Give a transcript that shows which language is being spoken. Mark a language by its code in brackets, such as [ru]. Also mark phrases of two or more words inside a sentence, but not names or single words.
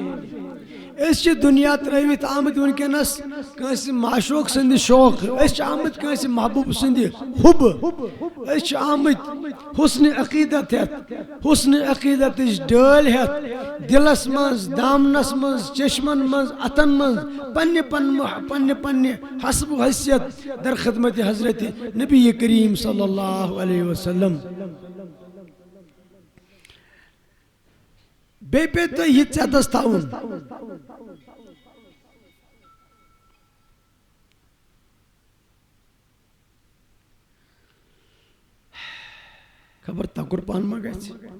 [ks] أسۍ چھِ دُنیا ترٲوِتھ آمٕتۍ وٕنکیٚنس کٲنٛسہِ معشوق سٕنٛدِ شوقہٕ. أسۍ چھِ آمٕتۍ کٲنٛسہِ محبوٗب سٕنٛدِ حُبہٕ. أسۍ چھِ آمٕتۍ حُسنہِ عقیٖدت ہٮ۪تھ حُسنہِ عقیٖدتٕچ ڈٲلۍ ہٮ۪تھ دِلس منٛز دامنس منٛز چشمن منٛز اتھن منٛز پننہِ پننہِ حسبہٕ حیثیت در خدمتِ حضرتِ نبی کریم [ar] صلی اللہ علیہ وسلم. [ks] بیٚیہِ پیٚیہِ تۄہہِ یہِ ژٮ۪تس تھاوُن. خبر تکُر پہن ما گژھِ.